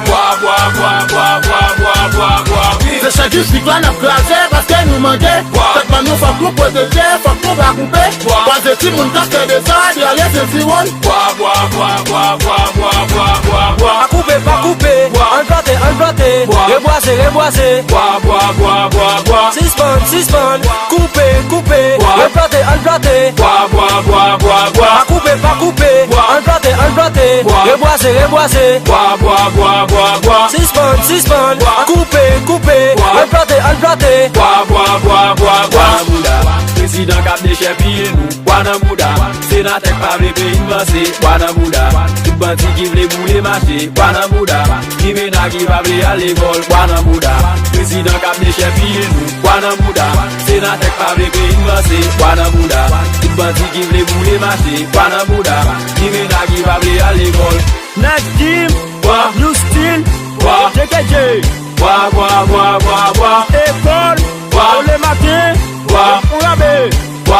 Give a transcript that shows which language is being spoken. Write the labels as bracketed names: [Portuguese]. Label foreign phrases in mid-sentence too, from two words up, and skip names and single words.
[Haitian Creole] Bwa, bwa, bwa, bwa, bwa, bwa, bwa, bwa. Se chak jis lik la n ap kraze, paske nou mande. Bwa. Fèt man nou fòk nou pwoteje, fòk nou pa koupe. Bwa. Kwaze timoun ka fè de sa, di ale se si wòl. Bwa, bwa, bwa, bwa, bwa, bwa, bwa, bwa, bwa. Pa koupe, pa koupe. Bwa. An plante, an plante. Bwa. Rebwase, rebwase. Bwa, bwa, bwa, bwa, bwa. Sispann, sispann. Koupe, koupe, Bwa. yo plante, an plante. Bwa, bwa, bwa, bwa, bwa. Pa koupe, pa koupe, Bwa. an plante, an plante. Bwa. Yo boase, yo boase. Bwa, bwa, bwa, bwa, bwa. Sispan, sispan. Bwa. Koupe, koupe, Bwa. an plante, an plante. Bwa, bwa, bwa, bwa, bwa. Bwa nan mouda, prezidan k ap deche piye nou. Bwa nan mouda, senatè k pa vle peyi avanse. Bwa nan mouda, tout bandi ki vle boule mache. Bwa nan mouda, Ki mena ki pa vle al lekòl, Bwana Bouda. Prezidan k ap meche piye nou, Bwana Bouda. Senatè k pa vle peyi nou avanse, Bwana Bouda. Tout bandi ki vle boule mache, Bwana Bouda. Ki mena ki pa vle al lekòl. [English] Next Team, Bwa. New Style, [Haitian Creole] Bwa. J K J. Bwa, bwa, bwa, bwa, bwa. Ekòl, Bwa. Ole Maten, Bwa. Oulabe.